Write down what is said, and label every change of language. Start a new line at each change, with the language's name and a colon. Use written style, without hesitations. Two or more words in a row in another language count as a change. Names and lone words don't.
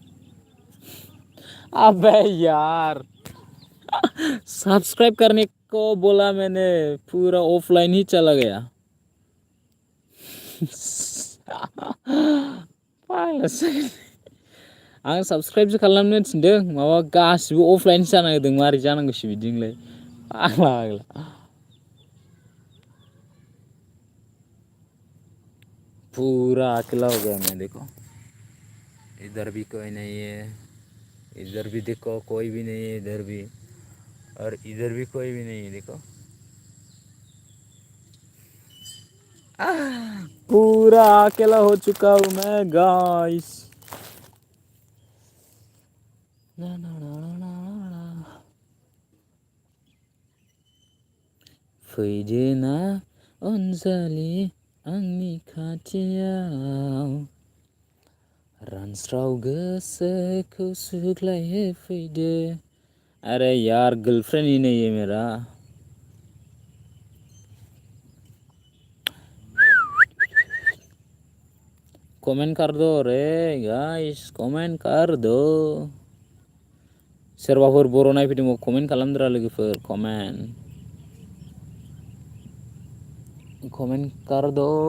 Hindi: अबे यार, सब्सक्राइब करने को बोला मैंने, पूरा ऑफलाइन ही चला गया।
Bodo: आं सब्सक्राइबसो खालामनो थिनदों, माबा गासिबो अफलाइनसो जाना होदों। मारै जानांगौसो बिदिनोलाय, फाग्ला।
Hindi: पूरा अकेला हो गया मैं, देखो इधर भी कोई नहीं है, इधर भी देखो कोई भी नहीं है, इधर भी, और इधर भी कोई भी नहीं है, देखो पूरा अकेला हो चुका हूँ मैं गाइस।
Bodo: फैदोना अनजालि आंनि खाथियाव, रानस्राव गोसोखौ सुग्लाय फैदो।
Hindi: अरे यार, गर्लफ्रेंड ही नहीं है मेरा। कमेंट कर दो रे गाइस, कमेंट कर दो।
Bodo: सोरबाफोर बर' नायफैदोंबा कमेंट खालामदोरा लोगोफोर,
Hindi: कमेंट कर दो।